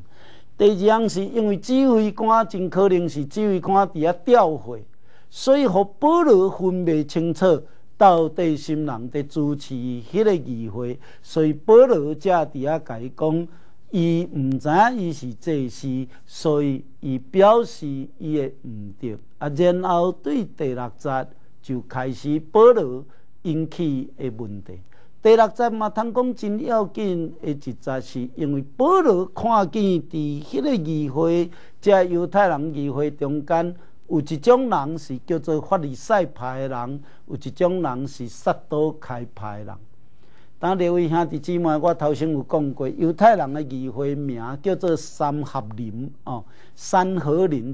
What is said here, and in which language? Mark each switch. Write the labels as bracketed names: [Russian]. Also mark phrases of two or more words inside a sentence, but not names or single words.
[Min Nan Chinese] 第二样是因为指挥官真可能是指挥官伫遐调会，所以互保罗分袂清楚到底什么人在主持迄个议会，所以保罗才伫遐甲伊讲，伊毋知影伊是祭司，所以伊表示伊会毋对。然后对第6节就开始保罗引起的问题。第6节嘛，通讲真要紧的一节，是因为保罗看见伫迄个议会，即犹太人议会中间，有一种人是叫做法利赛派的人，有一种人是撒都开派的人。当各位兄弟姊妹，我头先有讲过，犹太人的议会名叫做三合林哦，三合林。